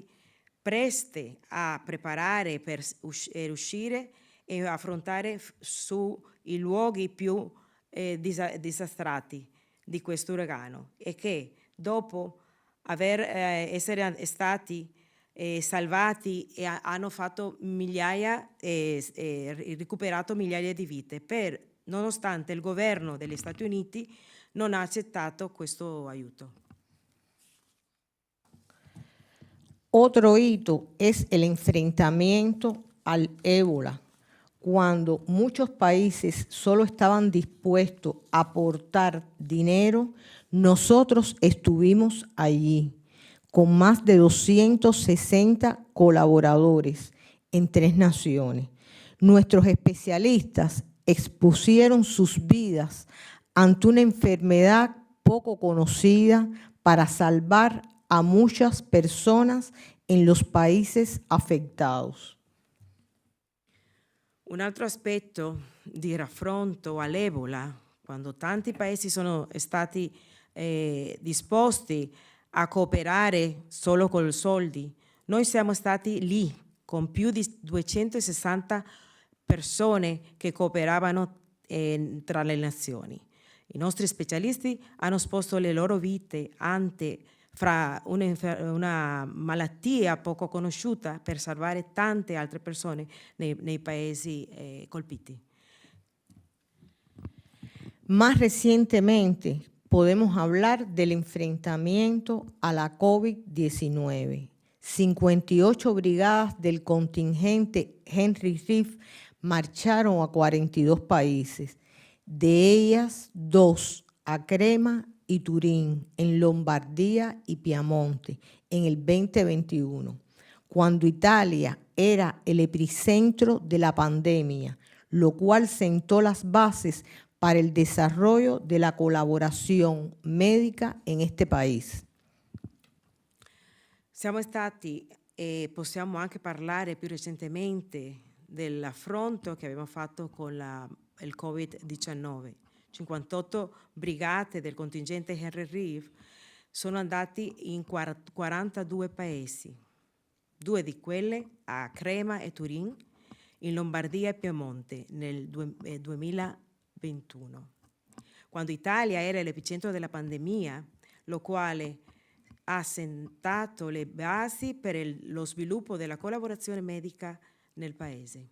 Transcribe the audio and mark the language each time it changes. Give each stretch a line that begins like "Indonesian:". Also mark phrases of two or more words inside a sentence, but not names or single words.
Italian: preste a preparare per uscire e affrontare sui luoghi più disastrati di questo uragano, e che dopo essere stati salvati e hanno fatto migliaia recuperato migliaia di vite, nonostante il governo degli Stati Uniti non ha accettato questo aiuto.
Spanish: Otro hito es el enfrentamiento al ébola, cuando muchos países solo estaban dispuestos a aportar dinero. Nosotros estuvimos allí con más de 260 colaboradores en 3 naciones. Nuestros especialistas expusieron sus vidas ante una enfermedad poco conocida para salvar a muchas personas en los países afectados.
Italian: Un altro aspetto di raffronto all'Ebola, quando tanti paesi sono stati disposti a cooperare solo con i soldi, noi siamo stati lì con più di 260 persone che cooperavano tra le nazioni. I nostri specialisti hanno esposto le loro vite fra una malattia poco conosciuta per salvare tante altre persone nei paesi colpiti.
Spanish: Más recientemente, podemos hablar del enfrentamiento a la COVID-19. 58 brigadas del contingente Henry Reeve marcharon a 42 países, de ellas 2 a Crema y Turín, en Lombardía y Piamonte, en el 2021, cuando Italia era el epicentro de la pandemia, lo cual sentó las bases para il desarrollo de la colaboración médica en este país.
Italian: Siamo stati e possiamo anche parlare più recentemente dell'affronto che abbiamo fatto con il Covid-19. 58 brigate del contingente Henry Reeve sono andati in 42 paesi, 2 di quelle a Crema e Turin, in Lombardia e Piemonte nel 2021, quando Italia era l'epicentro della pandemia, lo quale ha sentato le basi per lo sviluppo della collaborazione medica nel paese.